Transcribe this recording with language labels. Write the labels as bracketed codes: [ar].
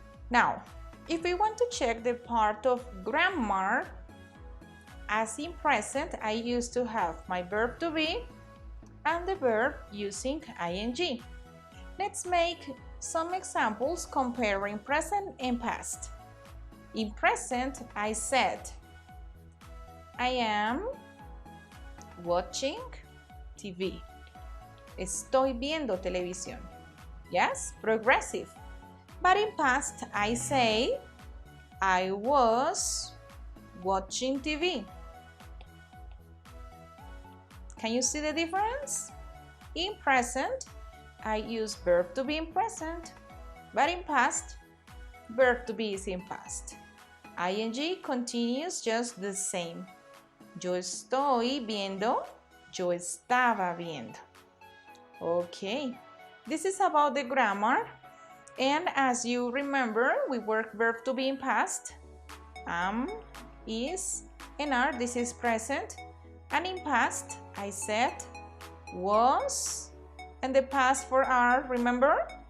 [en] Now, if we want to check the part of grammar, as in present, I used to have my verb to be and the verb using ing. Let's make some examples comparing present and past. In present, I said, I am watching TV. [es] Estoy viendo televisión. [en] Yes, progressive. But in past, I say, I was watching TV. Can you see the difference? In present, I use verb to be in present, but in past, verb to be is in past. Ing continues just the same. [es] Yo estoy viendo, yo estaba viendo. [en] Okay, this is about the grammar. And as you remember, we work verb to be in past. Am, is, and are. This is present. And in past, I said was, and the past for are, remember?